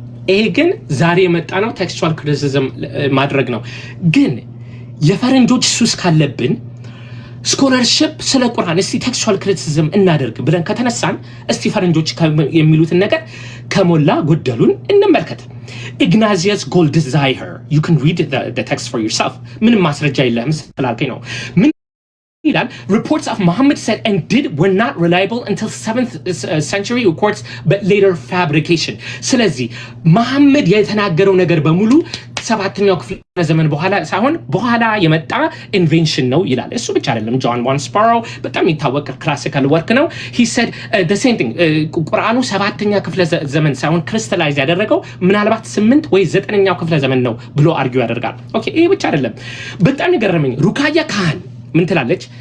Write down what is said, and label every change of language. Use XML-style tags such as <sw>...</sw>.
<am>ይሄ ግን ዛሬ የመጣ ነው ቴክስቹዋል ክሪቲሲዝም ማድረግ ነው። ግን የፈረንጆች ሱስ ካለብን ስኮላርሺፕ ስለ ቁርአን እስቲ ቴክስቹዋል ክሪቲሲዝም እናደርግ ብለን ከተነሳን እስቲ ፈረንጆች የሚሉትን ነገር ከሞላ ጎደሉን እንመልከት። Ignatius Goldziher,</am> <en>you can read the text for yourself.</en> <am>ምንም ማስረጃ የለህም ስላልከኝ ነው። ምን ይላል?</am> <en>Reports of Muhammad said and did were not reliable until 7th century reports but later fabrication.</en> <am>ስለዚህ መሐመድ የተናገረው ነገር በሙሉ ሰባተኛው ክፍለ ዘመን በኋላ ሳይሆን በኋላ የመጣ ኢንቬንሽን ነው ይላል። እሱ ብቻ አይደለም። ጆን ዋን ስፓሮ በጣም የሚታወቅ ክላሲካል ወርክ ነው።</am> <en>he said the same thing</en> <am>ቁርአኑ ሰባተኛ ክፍለ ዘመን ሳይሆን ክሪስታላይዝ ያደረገው ምናልባት 8 ወይ 9ኛው ክፍለ ዘመን ነው ብሎ አርጊው ያደርጋል። ኦኬ ይሄ ብቻ አይደለም። በጣም ይገርመኝ ሩካያ ካህን ምን ትላለች?</am>